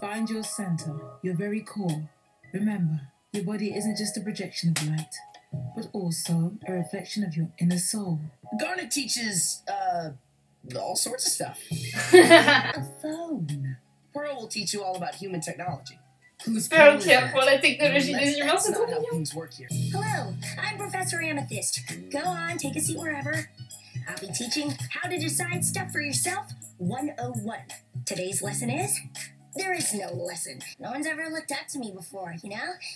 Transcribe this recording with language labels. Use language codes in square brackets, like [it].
[en] Find your center, your very core. Remember, your body isn't just a projection of light, but also a reflection of your inner soul. Garnet teaches, all sorts of stuff. A phone. Pearl will teach you all about human technology. [fr] Pearl qui apprend la technologie des humains, c'est trop [en] That's not how [fr] mignon. [en] things work here. Hello, I'm Professor Amethyst. Go on, take a seat wherever. I'll be teaching how to decide stuff for yourself 101. Today's lesson is, there is no lesson. No one's ever looked up to me before, you know?